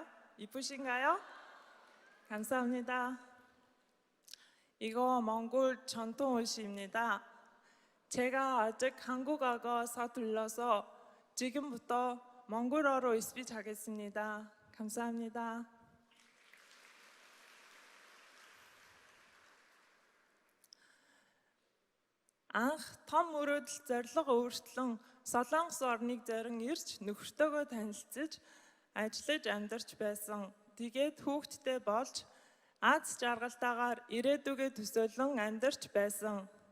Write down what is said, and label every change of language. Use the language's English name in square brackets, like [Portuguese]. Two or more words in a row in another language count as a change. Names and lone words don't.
[Korean] 이쁘신가요? 감사합니다. 이거 몽골 전통 옷입니다. 제가 아직 한국어가 서툴러서 지금부터 몽골어로 스피치 하겠습니다. 감사합니다. [Mongolian] Анх том мөрөөдөл зорилго өөрчлөн Солонгос орныг зорин ирж нөхөртөөгөө танилцж ажиллаж амьдарч байсан. Тэгээд хүүхэдтэй болж аз жаргалтайгаар ирээдүгээ төсөөлөн амьдарч байсан.